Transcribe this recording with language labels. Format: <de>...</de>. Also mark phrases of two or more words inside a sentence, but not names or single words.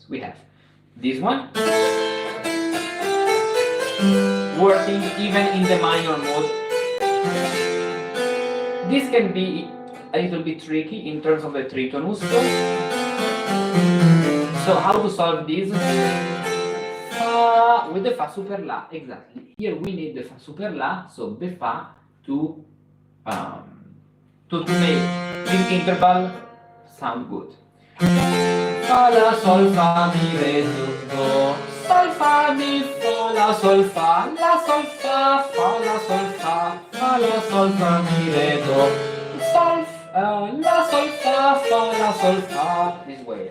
<en>We have this one, working even in the minor mode. This can be a little bit tricky in terms of the tritonus. So how to solve this? With the</en> <la>fa super la,</la> <en>exactly. Here we need the</en> <la>fa super la,</la> <en>so the fa to make this interval sound good. Fa la sol fa mi re do sol fa mi fa la sol fa la sol fa la sol fa mi re do sol la sol fa la sol fa, this way.</en>